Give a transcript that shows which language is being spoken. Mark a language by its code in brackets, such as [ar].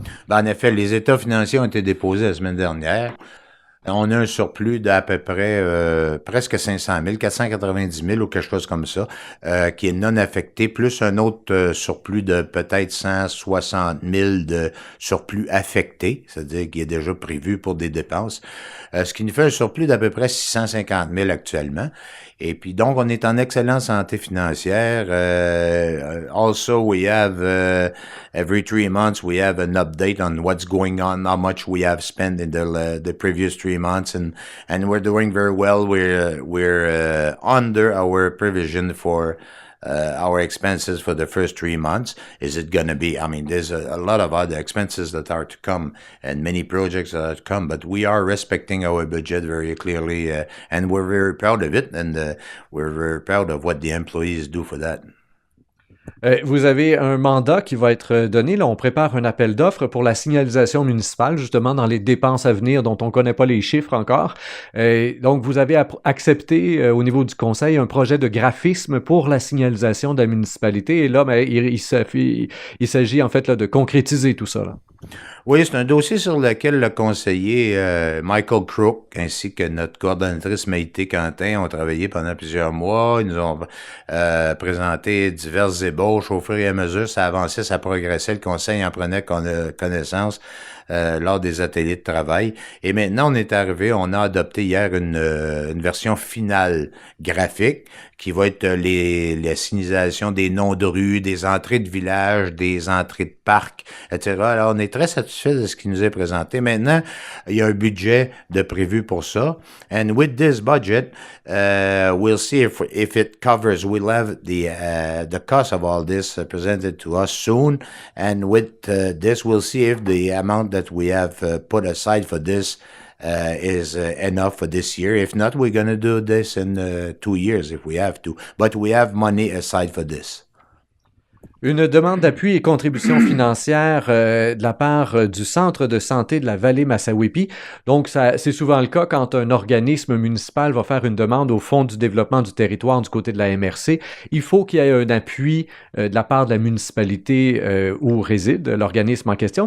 [fr] Ben, en effet, les états financiers ont été déposés la semaine dernière. On a un surplus d'à peu près presque 500 000, 490 000 ou quelque chose comme ça, qui est non affecté, plus un autre surplus de peut-être 160 000 de surplus affecté, c'est-à-dire qui est déjà prévu pour des dépenses, ce qui nous fait un surplus d'à peu près 650 000 actuellement. Et puis donc, on est en excellente santé financière. [en] Also, we have every 3 months we have an update on what's going on, how much we have spent in the previous 3 months, and we're doing very well. We're under our provision for our expenses for the first 3 months. Is it going to be, I mean, there's a lot of other expenses that are to come and many projects that are to come, but we are respecting our budget very clearly, and we're very proud of it, and we're very proud of what the employees do for that. [fr] Vous avez un mandat qui va être donné. Là, on prépare un appel d'offres pour la signalisation municipale, justement dans les dépenses à venir dont on ne connaît pas les chiffres encore. Donc, vous avez accepté au niveau du conseil un projet de graphisme pour la signalisation de la municipalité. Et là, il s'agit en fait là, de concrétiser tout ça, là. Oui, c'est un dossier sur lequel le conseiller Michael Crook ainsi que notre coordonnatrice Maïté Quentin ont travaillé pendant plusieurs mois. Ils nous ont présenté diverses ébauches au fur et à mesure. Ça avançait, ça progressait. Le conseil en prenait connaissance lors des ateliers de travail. Et maintenant, on est arrivé, on a adopté hier une version finale graphique qui va être la signalisation des noms de rues, des entrées de villages, des entrées de parcs, etc. Alors, on est très satisfait de ce qui nous est présenté. Maintenant, il y a un budget de prévu pour ça. [en] And with this budget, we'll see if it covers, we'll have the cost of all this presented to us soon. And with this, we'll see if the amount that we have put aside for this is enough for this year. If not, we're going to do this in 2 years if we have to. But we have money aside for this. [fr] Une demande d'appui et contribution financière de la part du Centre de santé de la vallée Massawippi. Donc, c'est souvent le cas quand un organisme municipal va faire une demande au Fonds du développement du territoire du côté de la MRC. Il faut qu'il y ait un appui de la part de la municipalité où réside l'organisme en question.